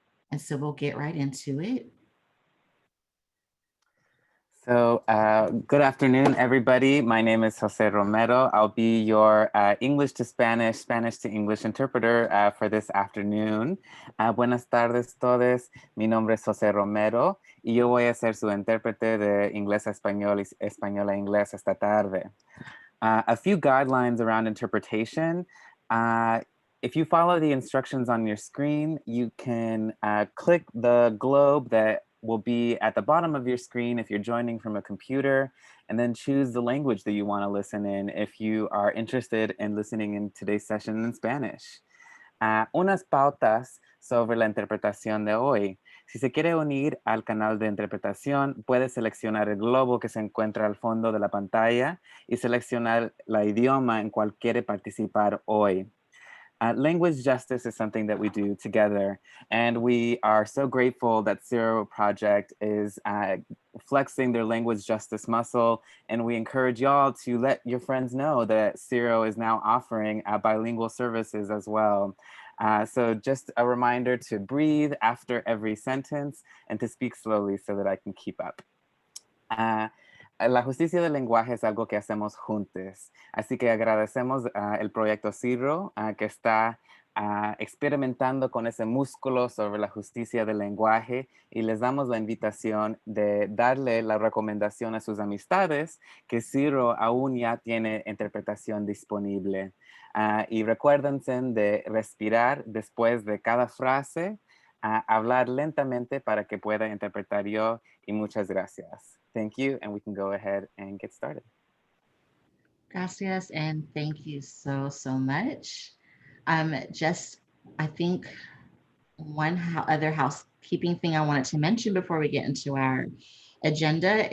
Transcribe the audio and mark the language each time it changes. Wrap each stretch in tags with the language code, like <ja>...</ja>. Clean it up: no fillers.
<en>And so we'll get right into it. So good afternoon, everybody. My name is Jose Romero. I'll be your English to Spanish, Spanish to English interpreter for this afternoon.</en> <es>Buenas tardes todos. Mi nombre es Jose Romero y yo voy a ser su intérprete de inglés a español y español a inglés esta tarde.</es> <en>A few guidelines around interpretation. If you follow the instructions on your screen, you can click the globe that will be at the bottom of your screen if you're joining from a computer, and then choose the language that you want to listen in if you are interested in listening in today's session in Spanish.</en> <es>Unas pautas sobre la interpretación de hoy. Si se quiere unir al canal de interpretación, puede seleccionar el globo que se encuentra al fondo de la pantalla y seleccionar la idioma en cual quiere participar hoy.</es> <en>Language justice is something that we do together, and we are so grateful that Sero Project is flexing their language justice muscle, and we encourage y'all to let your friends know that Sero is now offering bilingual services as well. So just a reminder to breathe after every sentence and to speak slowly so that I can keep up.</en> <es>La justicia del lenguaje es algo que hacemos juntos, así que agradecemos el proyecto Sero que está experimentando con ese músculo sobre la justicia del lenguaje y les damos la invitación de darle la recomendación a sus amistades que Sero aún ya tiene interpretación disponible. Y recuérdense de respirar después de cada frase, hablar lentamente para que pueda interpretar yo, y muchas gracias.</es> <en>Thank you, and we can go ahead and get started. Gracias, and thank you so much. I think one other housekeeping thing I wanted to mention before we get into our agenda.</en>